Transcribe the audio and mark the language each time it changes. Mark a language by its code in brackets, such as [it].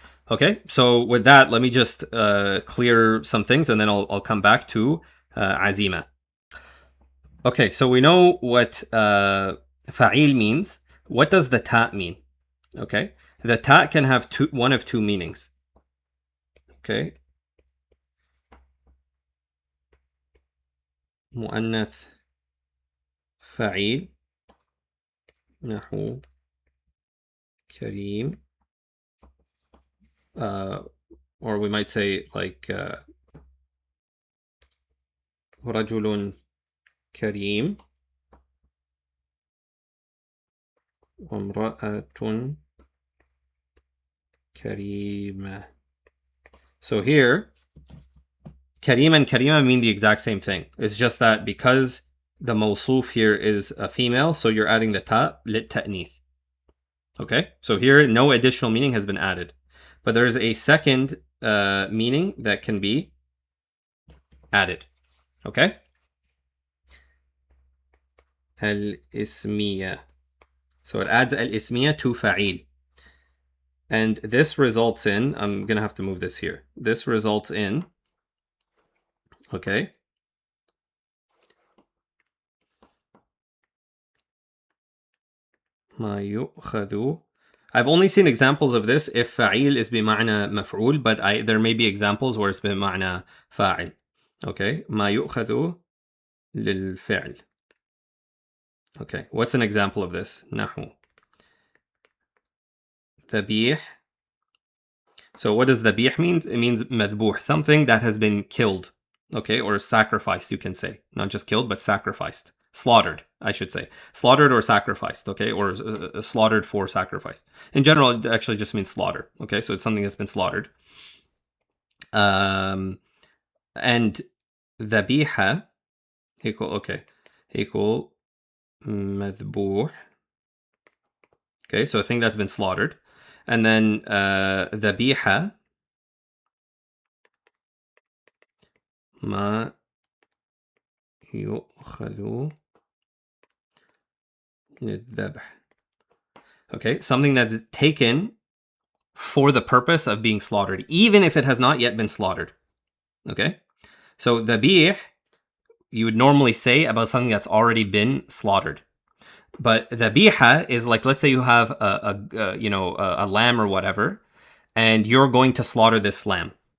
[en] Okay, so with that, let me just clear some things, and then I'll come back to azima. Okay, so we know what fa'il means. What does the ta mean? Okay, the ta can have one of two meanings. [ar] Okay, مؤنث فعيل نحو كريم, [en] or we might say like [ar] رجل كريم وامرأة كريمة. [en] So here, Karim and Karima mean the exact same thing. It's just that because the mawsuf here is a female, so you're adding the ta lit ta'nith. Okay, so here no additional meaning has been added, but there's a second meaning that can be added. Okay, al-ismiya. So it adds al-ismiya to fa'il. And this results in, I'm going to have to move this here. This results in, okay, [ar] ما يؤخذ. [en] I've only seen examples of this if فعيل is [ar] بمعنى مفعول, [en] but there may be examples where it's [ar] بمعنى فاعل. Okay, ما يؤخذ للفعل. [en] Okay, what's an example of this? [ar] نحو ذبيح. [en] So what does ذبيح mean? It means مذبوح, something that has been killed. Okay, or sacrificed, you can say. Not just killed, but sacrificed. Slaughtered, I should say. Slaughtered or sacrificed, okay? Or slaughtered for sacrificed. In general, it actually just means slaughter, okay? So it's something that's been slaughtered. And ذبيحة equal مذبوح. Okay, so a thing that's been slaughtered. And then [ar] ذبيحة ما يؤخذ للذبح. [en] Okay, something that's taken for the purpose of being slaughtered, even if it has not yet been slaughtered. Okay, so ذبيح you would normally say about something that's already been slaughtered. But ذبيحة is like, let's say you have a lamb or whatever, and you're going to slaughter this lamb.